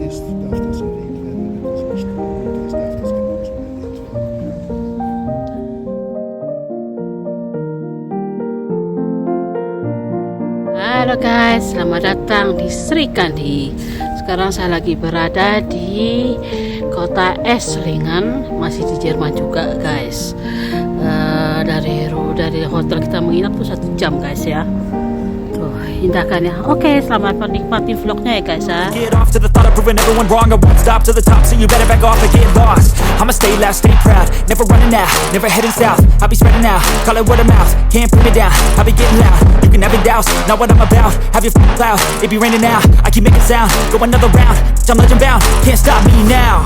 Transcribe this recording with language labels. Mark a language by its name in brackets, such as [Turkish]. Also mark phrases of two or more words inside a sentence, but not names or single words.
[German] darf das erwähnt werden, wenn das nicht gut ist, darf das genauso erwähnt werden. [Indonesian] Halo guys, selamat datang di Srikandi. Sekarang saya lagi berada di kota ESSLINGEN, masih di Jerman juga guys. Dari hotel kita menginap tuh 1 jam guys ya. Tuh indah kan ya. Oke, selamat menikmati vlognya ya guys ya. [English] Get off to the thought of proving everyone wrong. I won't stop to the top, so you better back off and get lost. I'ma stay loud, stay proud, never running out, never heading south. I'll be spreading out, call it word of mouth. Can't put me down, I'll be getting loud. You can have it douse, not what I'm about. Have your cloud, it be raining now. I keep making sound, go another round. I'm legend bound, can't stop me now.